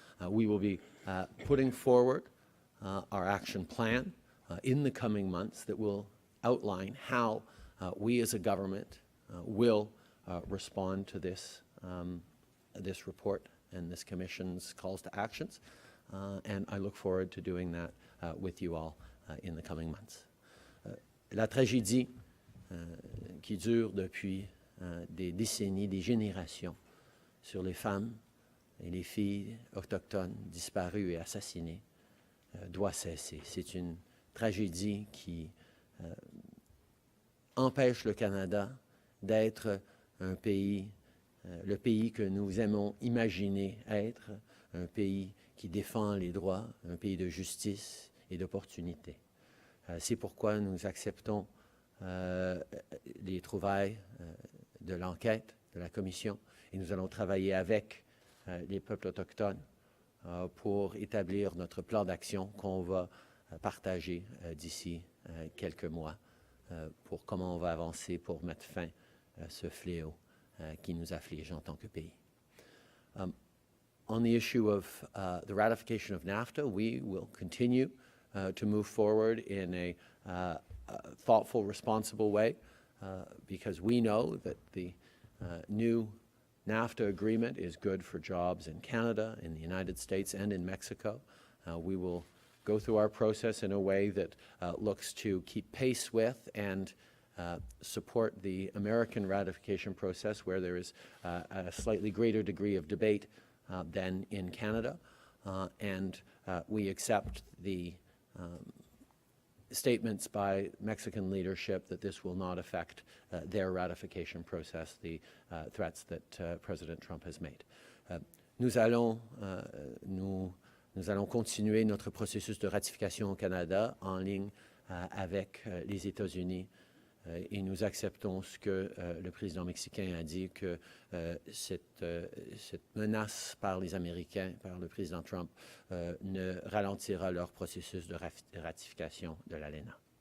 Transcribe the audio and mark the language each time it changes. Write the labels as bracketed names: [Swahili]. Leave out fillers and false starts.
[English] We will be putting forward our action plan in the coming months that will outline how we as a government will respond to this, this report and this Commission's calls to actions. And I look forward to doing that with you all in the coming months. [French] La tragédie qui dure depuis des décennies, des générations sur les femmes et les filles autochtones disparues et assassinées doit cesser. C'est une tragédie qui empêche le Canada d'être un pays, le pays que nous aimons imaginer être, un pays qui défend les droits, un pays de justice et d'opportunité. C'est pourquoi nous acceptons les trouvailles de l'enquête de la Commission et nous allons travailler avec les peuples autochtones pour établir notre plan d'action qu'on va partager d'ici quelques mois pour comment on va avancer pour mettre fin à ce fléau qui nous afflige en tant que pays. [English] On the issue of the ratification of NAFTA, we will continue to move forward in a thoughtful, responsible way because we know that the new NAFTA agreement is good for jobs in Canada, in the United States, and in Mexico. We will go through our process in a way that looks to keep pace with and support the American ratification process where there is a slightly greater degree of debate than in Canada. And we accept the statements by Mexican leadership that this will not affect their ratification process, the threats that President Trump has made. [French] Nous allons continuer notre processus de ratification au Canada en ligne avec les États-Unis et nous acceptons ce que le président mexicain a dit, que cette menace par les Américains, par le président Trump, ne ralentira leur processus de ratification de l'ALENA.